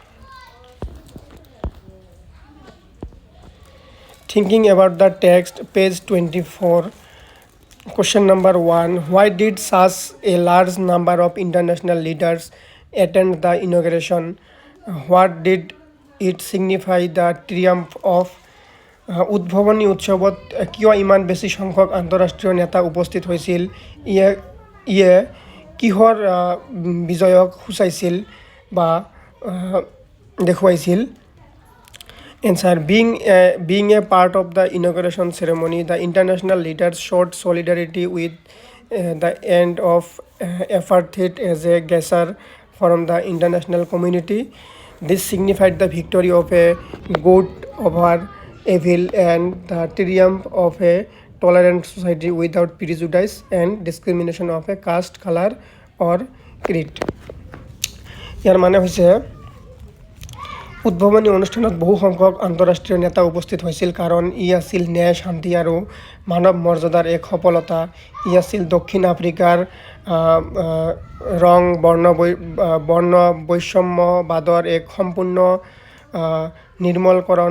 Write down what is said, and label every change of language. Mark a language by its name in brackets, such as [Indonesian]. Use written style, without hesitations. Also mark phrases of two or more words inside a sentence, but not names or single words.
[English] Thinking about the text, page 24. Question number 1, why did such a large number of international leaders attend the inauguration? What did it signify the triumph of? [Assamese] উদ্ভাৱনী উৎসৱত কিয় ইমান বেছি সংখ্যক আন্তঃৰাষ্ট্ৰীয় নেতা উপস্থিত হৈছিল? ইয়ে কিহৰ বিজয়ক সূচাইছিল বা দেখুৱাইছিল? [English] Answer, being a part of the inauguration ceremony, the international leaders showed solidarity with the end of apartheid as a gesture from the international community. This signified the victory of a good over evil and the triumph of a tolerant society without prejudice and discrimination of a caste, color or creed. [Assamese] ইয়াৰ মানে হৈছে উদ্ভাৱনী অনুষ্ঠানত বহু সংখ্যক আন্তঃৰাষ্ট্ৰীয় নেতা উপস্থিত হৈছিল কাৰণ ই আছিল ন্যায়, শান্তি আৰু মানৱ মৰ্যাদাৰ এক সফলতা। ই আছিল দক্ষিণ আফ্ৰিকাৰ বৰ্ণ বৈষম্যবাদৰ এক সম্পূৰ্ণ নিৰ্মূলকৰণ।